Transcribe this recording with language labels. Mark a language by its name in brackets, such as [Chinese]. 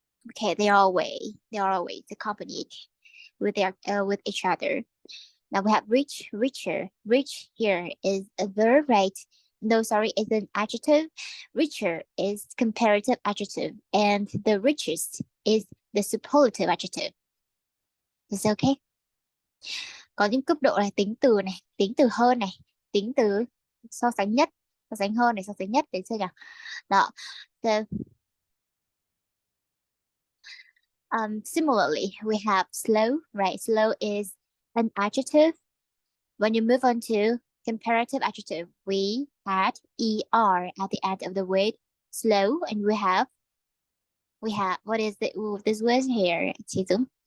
[English] Okay, they are always accompanied with each other. Now we have rich, richer. Rich here is a verb, right? No, sorry, is an adjective. Richer is comparative adjective, and the richest is the superlative adjective. Is it okay? [Vietnamese] Có những cấp độ này, tính từ này, tính từ hơn này, tính từ so sánh nhất, so sánh hơn này, so sánh nhất, để xem nào. Đó. [English] So, similarly, we have slow, right? Slow is an adjective. When you move on to comparative adjective, we add er at the end of the word slow, and we have what is this word here, Chizum?